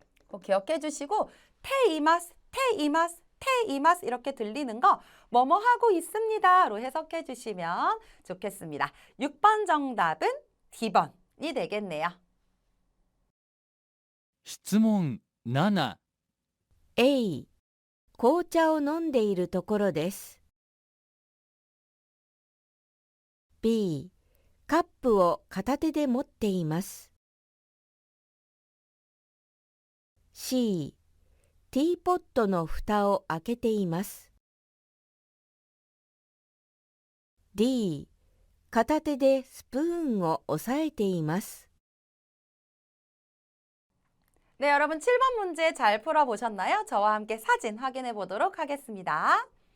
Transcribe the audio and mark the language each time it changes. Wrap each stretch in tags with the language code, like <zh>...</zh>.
<ko>꼭 기억해 주시고 테이마스, 테이마스, 테이마스 이렇게 들리는 거 뭐뭐 하고 있습니다로 해석해 주시면 좋겠습니다. 6번 정답은 D번이 되겠네요.</ko> <ja>質問7 A、紅茶を飲んでいるところです。 B、カップを片手で持っています。 C、ティーポットの蓋を開けています。 D、片手でスプーンを押さえています。</ja> <ko>네, 여러분 7번 문제 잘 풀어보셨나요? 저와 함께 사진 확인해 보도록 하겠습니다.</ko>